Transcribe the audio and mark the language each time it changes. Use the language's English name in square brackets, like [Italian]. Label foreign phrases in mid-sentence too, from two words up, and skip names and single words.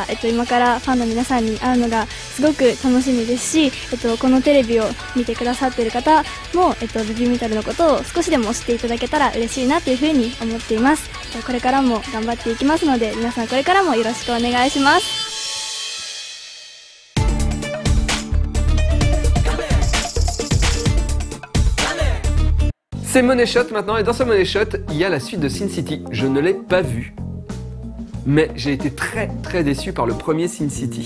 [Japanese] 今からファンの皆さんに会うのがすごく楽しみですし、このテレビを見てくださっている方も、ベビーメタルのことを少しでも知っていただけたら嬉しいなというふうに思っています。これからも頑張っていきますので、皆さんこれからもよろしくお願いします。 [French] C'est Money Shot maintenant, et dans ce Money Shot, il y a la suite de Sin City. Je ne l'ai pas vu, mais j'ai été très déçu par le premier Sin City.